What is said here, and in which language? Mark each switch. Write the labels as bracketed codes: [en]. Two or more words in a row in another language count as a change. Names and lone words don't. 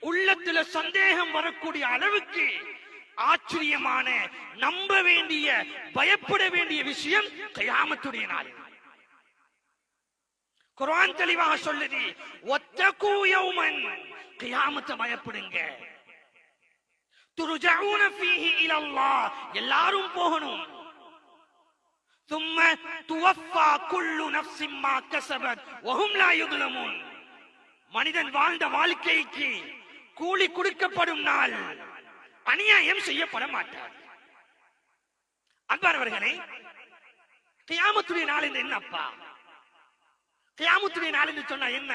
[ta] உள்ளத்துல சந்தேகம் வரக்கூடிய அளவுக்கு ஆச்சரியமான நம்ப வேண்டிய பயப்பட வேண்டிய விஷயம் கியாமத்துடைய நாள். குர்ஆன் தெளிவாக சொல்லுது, [ar] واتقوا يوما, [ta] கியாமத்தை பயப்படுங்க. [ar] ترجعون فيه إلى الله, [ta] எல்லாரும் போகணும். [ar] ثم توفى كل نفس ما كسبت وهم لا يظلمون, [ta] மனிதன் வாழ்ந்த வாழ்க்கைக்கு கூலி கொடுக்கப்படும் நாள், அநியாயம் செய்யப்பட மாட்டார். அன்பானவர்களே, கியாமத்துடைய நாள் என்று என்னப்பா? கியாமத்துடைய நாள் என்று சொன்னா என்ன?